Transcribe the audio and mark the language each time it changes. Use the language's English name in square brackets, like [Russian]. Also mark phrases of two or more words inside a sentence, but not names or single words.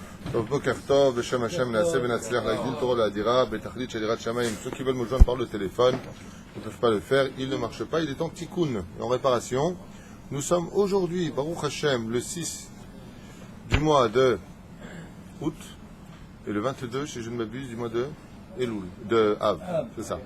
[Hebrew] טוב, בוקר טוב, בשם השם נעשה ונצליח להגדיל תורה להדירה, בתכלית של יראת שמיים. [French] Ceux qui veulent me joindre par le téléphone ne peuvent pas le faire, il ne marche pas, il est en tikkun, en réparation. Nous sommes aujourd'hui, [Hebrew] ברוך השם, [French] le 6 du mois de août, et le 22, si je ne m'abuse, du mois de Elul, de Av, c'est ça.